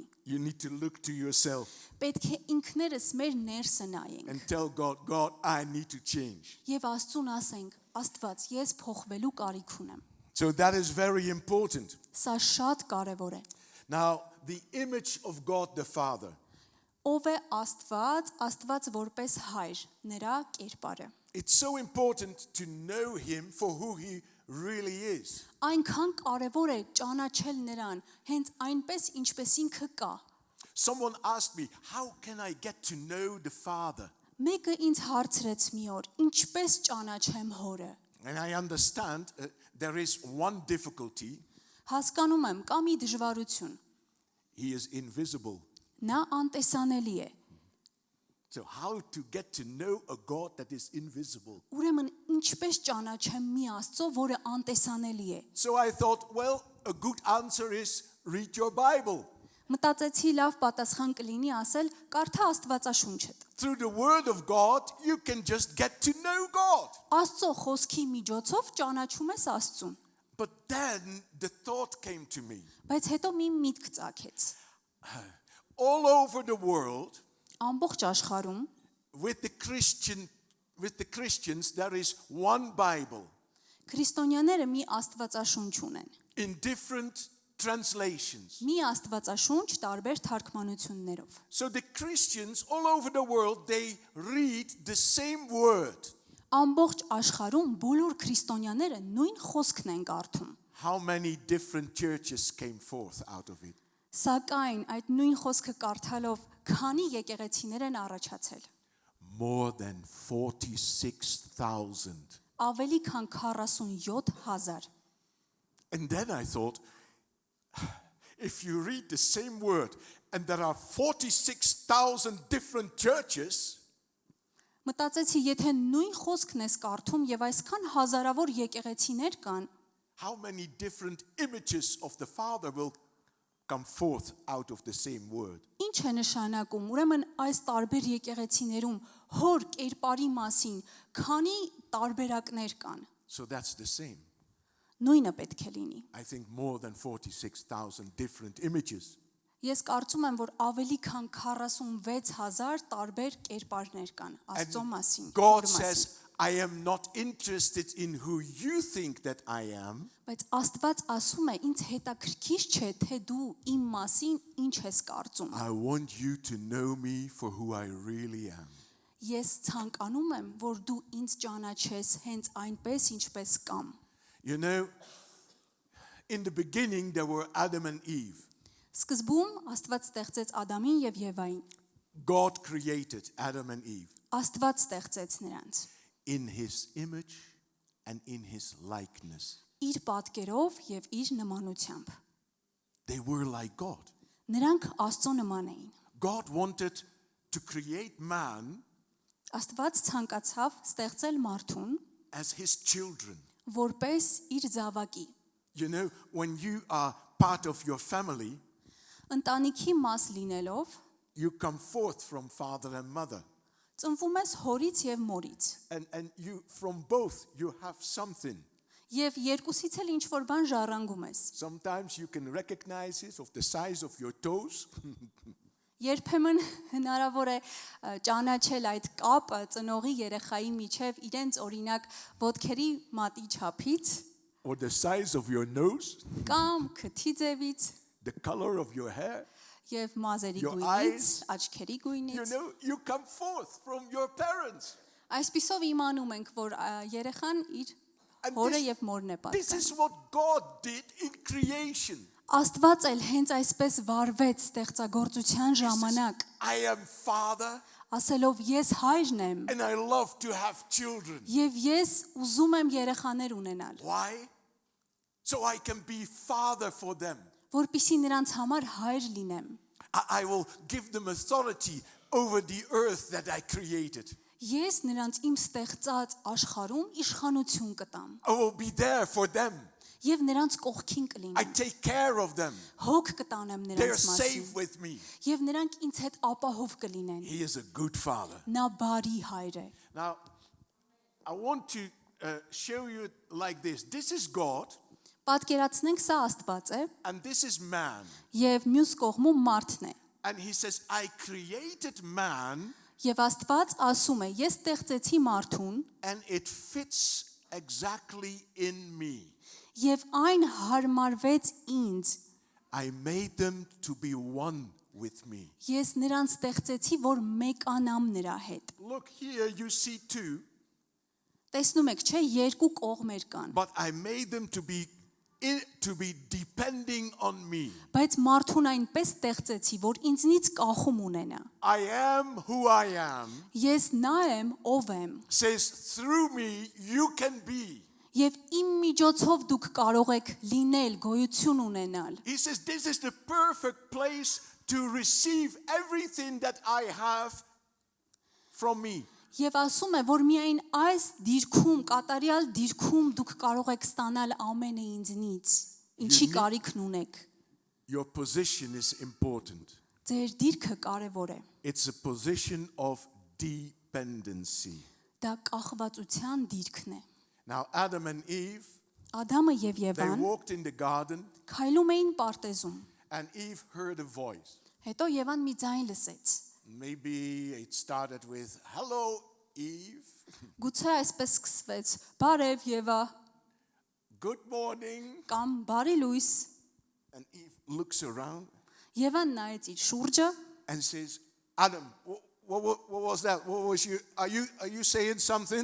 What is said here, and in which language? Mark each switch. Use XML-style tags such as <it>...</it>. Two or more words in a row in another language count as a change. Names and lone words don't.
<en>you need to look to yourself</en> <hy>Պետք է ինքներս մեր ներսը նայենք</hy> <en>and tell God, God, I need to change.</en> <hy>եւ Աստծուն ասենք. Աստված, ես փոխվելու կարիք ունեմ։</hy> <en>So that is very important.</en> <hy>Սա շատ կարեւոր է։</hy> <en>Now, the image of God the Father.</en> <hy>Ով է Աստված, Աստված որպես հայր, նրա կերպարը։</hy> <en>It's so important to know him for who he really is.</en> <hy>Այնքան կարևոր է ճանաչել նրան, հենց այնպես ինչպես ինքը կա։</hy> <en>Someone asked me, how can I get to know the Father?</en> <hy>Մեկը ինձ հարցրեց մի օր. Ինչպես ճանաչեմ հորը։</hy> <en>And I understand there is one difficulty.</en> <hy>Հասկանում եմ, կա մի դժվարություն։</hy> <en>He is invisible.</en> <hy>Նա անտեսանելի է։</hy> <en>So how to get to know a God that is invisible?</en> <hy>Ուրեմն ինչպես ճանաչեմ մի Աստծո, որը անտեսանելի է։</hy> <en>So I thought, well, a good answer is read your Bible.</en> <hy>Մտածեցի լավ պատասխան կլինի ասել կարդա Աստվածաշունչդ։</hy> <en>Through the word of God, you can just get to know God.</en> <hy>Աստծո խոսքի միջոցով ճանաչում ես Աստծուն։</hy> <en>But then the thought came to me.</en> <hy>Բայց հետո մի միտք ծագեց։</hy> <en>All over the world,</en> <hy>Ամբողջ աշխարհում</hy> <en>with the Christians, there is one Bible</en> <hy>քրիստոնյաները մի Աստվածաշունչ ունեն։</hy> <en>in different translations.</en> <hy>Մի Աստվածաշունչ տարբեր թարգմանություններով։</hy> <en>So the Christians all over the world, they read the same word.</en> <hy>Ամբողջ աշխարհում բոլոր քրիստոնյաները նույն խոսքն են կարդում։</hy> <en>How many different churches came forth out of it?</en> <hy>Սակայն այդ նույն խոսքը կարդալով քանի եկեղեցիներ են առաջացել։</hy> <en>More than 46,000.</en> <hy>Ավելի քան 47,000։</hy> <en>And then I thought, if you read the same word and there are 46,000 different churches,</en> <hy>Մտածեցի, եթե նույն խոսքն ես կարդում եւ այսքան հազարավոր եկեղեցիներ կան,</hy> <en>how many different images of the Father will come forth out of the same word?</en> <hy>ինչ է նշանակում։ Ուրեմն այս տարբեր եկեղեցիներում հոր կերպարի մասին քանի տարբերակներ կան։</hy> <en>So that's the same.</en> <hy>Նույնը պետք է լինի։</hy> <en>I think more than 46,000 different images.</en> <hy>Ես կարծում եմ, որ ավելի քան 46,000 տարբեր կերպարներ կան Աստծո մասին։</hy> <en>God</en> <hy>հոր մասին։</hy> <en>says, I am not interested in who you think that I am.</en> <hy>Բայց Աստված ասում է, ինձ հետաքրքիր չէ, թե դու իմ մասին ինչ ես կարծում։</hy> <en>I want you to know me for who I really am.</en> <hy>Ես ցանկանում եմ, որ դու ինձ ճանաչես հենց այնպես, ինչպես կամ։</hy> <en>You know, in the beginning there were Adam and Eve.</en> <hy>Սկզբում Աստված ստեղծեց Ադամին եւ Եվային։</hy> <en>God created Adam and Eve</en> <hy>Աստված ստեղծեց նրանց</hy> <en>in his image and in his likeness.</en> <hy>իր պատկերով եւ իր նմանությամբ։</hy> <en>They were like God.</en> <hy>Նրանք Աստծո նման էին։</hy> <en>God wanted to create man</en> <hy>Աստված ցանկացավ ստեղծել մարդուն</hy> <en>as his children.</en> <hy>որպես իր զավակի։</hy> <en>You know, when you are part of your family,</en> <hy>Ընտանիքի մաս լինելով</hy> <en>you come forth from father and mother.</en> <hy>ծնվում ես հորից եւ մորից։</hy> <en>And you from both you have something.</en> <hy>Եվ երկուսից էլ ինչ որ բան ժառանգում ես։</hy> <en>Sometimes you can recognize it of the size of your toes.</en> <hy>Երբեմն հնարավոր է ճանաչել այդ կապը ծնողի երեխայի միջև իրենց օրինակ ոտքերի մատի չափից</hy> <en>Or the size of your nose,</en> <hy>կամ քթի ձևից</hy> <en>the color of your hair.</en> <hy>եւ մազերի</hy> <en>Your</en> <hy>գույնից,</hy> <en>eyes.</en> <hy>աչքերի</hy> <en>You</en> <hy>գույնից։</hy> <en>know, you come forth from your parents.</en> <hy>Այսպիսով իմանում ենք, որ երեխան իր</hy> <en>And</en> <hy>հորը եւ մորն է</hy> <en>this</en> <hy>պատկանում։</hy> <en>is what God did in creation.</en> <hy>Աստված էլ հենց այսպես վարվեց ստեղծագործության ժամանակ։</hy> <en>I am Father,</en> <hy>ասելով ես հայրն եմ</hy> <en>and I love to have children.</en> <hy>եւ ես ուզում եմ երեխաներ ունենալ,</hy> <en>Why? So I can be father for them.</en> <hy>որպեսզի նրանց համար հայր լինեմ։</hy> <en>I will give them authority over the earth that I created.</en> <hy>Ես նրանց իմ ստեղծած աշխարհում իշխանություն կտամ</hy> <en>I will be there for them.</en> <hy>եւ նրանց կողքին</hy> <en>I</en> <hy>կլինեմ։</hy> <en>take care of them.</en> <hy>Հոգ կտանեմ</hy> <en>They're</en> <hy>նրանց</hy> <en>safe</en> <hy>մասին</hy> <en>with me.</en> <hy>եւ նրանք ինձ հետ ապահով կլինեն։</hy> <en>He is a good father.</en> <hy>Նա բարի հայր է։</hy> <en>Now, I want to show you like this. This is God</en> <hy>Պատկերացնենք սա Աստված է</hy> <en>and this is man.</en> <hy>եւ մյուս կողմում մարդն է։</hy> <en>And he says, I created man</en> <hy>Եվ Աստված ասում է. Ես ստեղծեցի մարդուն</hy> <en>and it fits exactly in me.</en> <hy>եւ այն հարմարվեց ինձ։</hy> <en>I made them to be one with me.</en> <hy>Ես նրան ստեղծեցի, որ մեկանամ նրա հետ։</hy> <en>Look here, you see two,</en> <hy>Տեսնում եք, չէ, երկու կողմեր կան,</hy> <en>but I made them to be depending on me.</en> <hy>բայց մարդուն այնպես ստեղծեցի, որ ինձնից կախում ունենա։</hy> <en>I am who I am.</en> <hy>Ես նա եմ, ով եմ,</hy> <en>Says through me you can be.</en> <hy>եւ իմ միջոցով դուք կարող եք լինել, գոյություն ունենալ։</hy> <en>He says this is the perfect place to receive everything that I have from me.</en> <hy>Եվ ասում է, որ միայն այս դիրքում, կատարյալ դիրքում դուք կարող եք ստանալ ամենը ինձնից, ինչի կարիքն ունեք։</hy> <en>Your position is important.</en> <hy>Ձեր դիրքը կարևոր է։</hy> <en>It's a position of dependency.</en> <hy>Դա կախվածության դիրքն է։</hy> <en>Now Adam and Eve,</en> <hy>Ադամը եւ</hy> <en>they</en> <hy>Եվան</hy> <en>walked in the garden</en> <hy>քայլում էին պարտեզում։</hy> <en>and Eve heard a voice.</en> <hy>Հետո Եվան մի ձայն լսեց։</hy> <en>Maybe it started with, hello, Eve.</en> <hy>Գուցե այսպես սկսվեց. Բարև Եվա,</hy> <en>Good morning.</en> <hy>կամ բարի լույս։</hy> <en>And Eve looks around</en> <hy>Եվան նայեց իր շուրջը</hy> <en>and says, Adam, what was that? What was you? Are you saying something?</en>